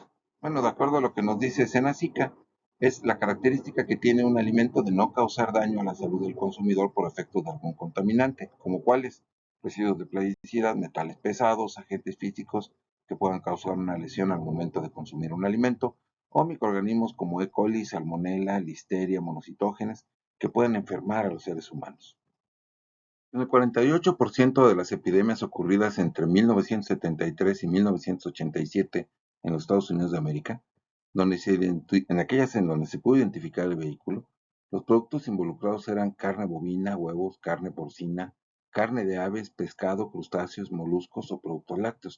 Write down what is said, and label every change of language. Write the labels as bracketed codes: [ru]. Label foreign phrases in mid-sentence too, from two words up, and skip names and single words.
[es] Bueno, de acuerdo a lo que nos dice Senacica, es la característica que tiene un alimento de no causar daño a la salud del consumidor por efecto de algún contaminante, como cuáles residuos de plasticidad, metales pesados, agentes físicos que puedan causar una lesión al momento de consumir un alimento, o microorganismos como E. coli, salmonella, listeria, monocitógenes, que pueden enfermar a los seres humanos. En el 48% de las epidemias ocurridas entre 1973 y 1987 en los Estados Unidos de América, en aquellas en donde se pudo identificar el vehículo, los productos involucrados eran carne bovina, huevos, carne porcina, carne de aves, pescado, crustáceos, moluscos o productos lácteos.